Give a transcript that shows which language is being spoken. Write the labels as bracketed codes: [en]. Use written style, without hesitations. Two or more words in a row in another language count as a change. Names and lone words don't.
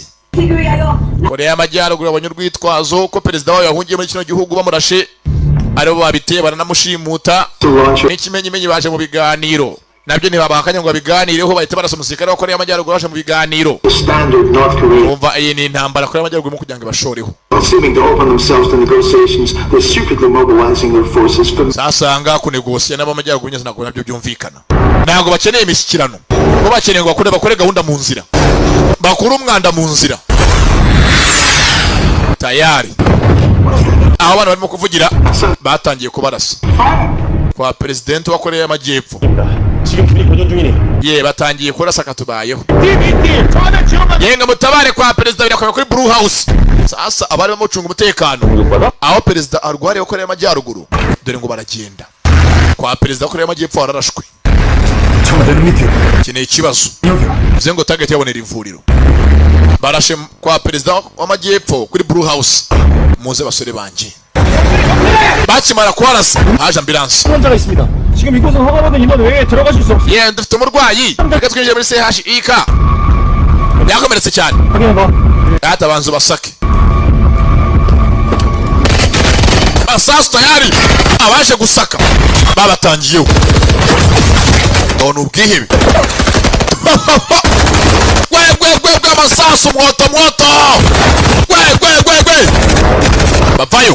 [rw] Korea y'Amajyaruguru abonye urwitwazo ko perezida wayo yahungiye muri kino gihugu bamurashe, aribo babiteye baranamushimuta. N'ikimenyimenyi baje mu biganiro nabyo ntibabahakanya ngo babiganireho, bahita barasa umusirikare wa Korea y'Amajyaruguru baje mu biganiro. [en] Standard North Korea, [rw] Umva iyi ni intambara Korea y'Amajyaruguru mu kugira ngo ibashoreho. [en] seeming to open themselves to negotiations, they're secretly mobilizing their forces from [rw] Sasanga kunegosiya n'abamajyaruguru nyine ntabwo nabyo byumvikana. Ntabwo bakeneye imishyikirano, bo bakeneye ngo bakore gahunda mu nzira, bakure umwanda mu nzira. Tayari aho abantu barimo kuvugira batangiye kubarasa kwa president wa Korea y'Amajyepfo. Ye batangiye kurasa katubayeho. Yenga mutabare kwa perezida birakomeye kuri Blue House. Sasa abari bamucunga umutekano aho perezida arwariye wa Korea y'Amajyaruguru, dore ngo baragenda kwa perezida wa Korea y'Amajyepfo wararashwe. [ko] 청와대는 밑이요. [rw] Kine ikibazo [ko] 여기요. [rw] bivuze ngo target yabonera ivuriro. Barashe kwa perezida w'Amajyepfo kuri Blue House. Muze basore banje bakimara kuharasa haje ambulance. [ko] 환자가 있습니다. 지금 이곳은 허가받은 인원 외에 들어가실 수 없습니다. [rw] Ye dufite umurwayi, reka twinjire muri CHIK. Yakomeretse cyane. [ko] 확인해봐. [rw] Yatabanza basake basasu tayari, abaje gusaka babatangiyeho. None ubwihebe gwe amasasu mwoto gwe bavayo.